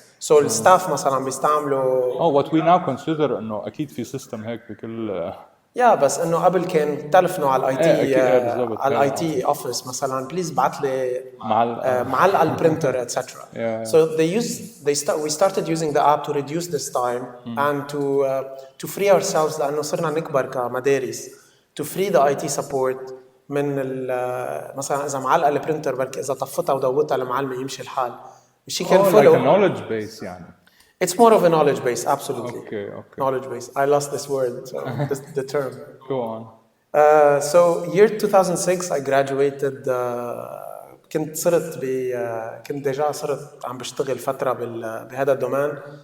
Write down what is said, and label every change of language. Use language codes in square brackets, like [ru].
[ar] So الستاف مثلا عم بيستعملوا. [en] What we now consider [ar] إنه أكيد في system هيك بكل. بس إنه قبل كان تلفنوا على الاي تي اوفيس مثلا بليز بعت لي معلقه البرينتر etc. [en] So we started using the app to reduce this time and to free ourselves [ar] لأنه صرنا نكبر كمدارس [en] to free the IT support [ar] من مثلا إذا معلقه البرينتر بركي إذا طفتها ودوتها المعلم يمشي الحال. الشيء كان [en] like a knowledge base يعني. It's more of a knowledge base, absolutely. Okay. Knowledge base. I lost this word, so the term. Go on. So year 2006 I graduated. [ar] كنت ديجا صرت عم بشتغل فترة بهذا الدومين.